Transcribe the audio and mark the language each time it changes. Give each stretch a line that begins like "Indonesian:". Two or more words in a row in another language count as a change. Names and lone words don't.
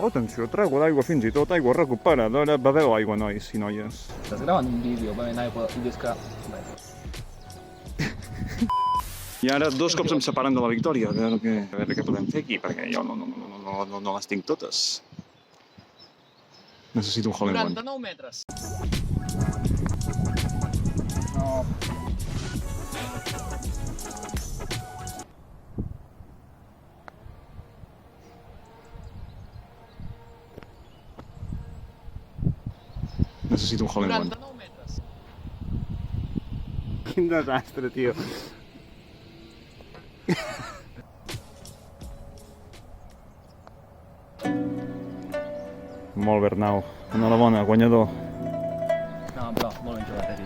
Catalan: Atenció, trago d'aigua fins i tot, aigua recuperadora. Beveu aigua, nois i noies. Estàs gravant un vídeo, bevent aigua, i dius que... I ara 2 cops em separen de la victòria. A veure què podem fer aquí, perquè jo no les tinc totes. Necessito un
English: hole in one.
Catalan: 49 metres. Necessito un
English: hole in one.
Catalan: 49 metres. Quin desastre, tio. Molt bé, Arnau. Enhorabona, guanyador. No, però molt ben jugat, tio.